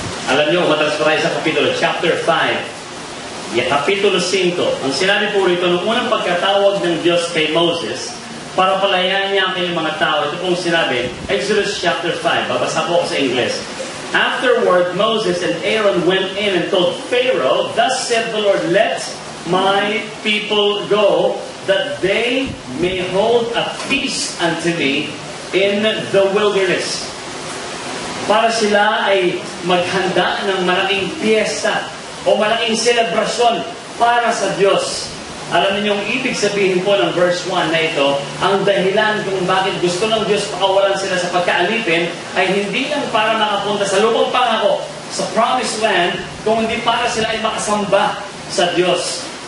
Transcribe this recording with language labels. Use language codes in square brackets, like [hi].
[tl] Alam nyo, matras pa tayo sa kapitulo, chapter 5. Kapitulo 5. Ang sinabi po rito, nung unang pagkatawag ng Diyos kay Moses, para palayain niya ang kanyang mga tao, ito pong sinabi, Exodus chapter 5. Babasa po ako sa English. [en] Afterward, Moses and Aaron went in and told Pharaoh, "Thus said the Lord, let my people go, that they may hold a feast unto me in the wilderness." [tl] Para sila ay maghanda ng malaking piyesta o malaking selebrasyon para sa Diyos. Alam niyo yung ibig sabihin po ng verse 1 na ito, ang dahilan kung bakit gusto ng Diyos pakawalan sila sa pagkaalipin ay hindi lang para makapunta sa lupang pangako, sa [en] promised land, [tl] kung hindi para sila ay makasamba sa Diyos.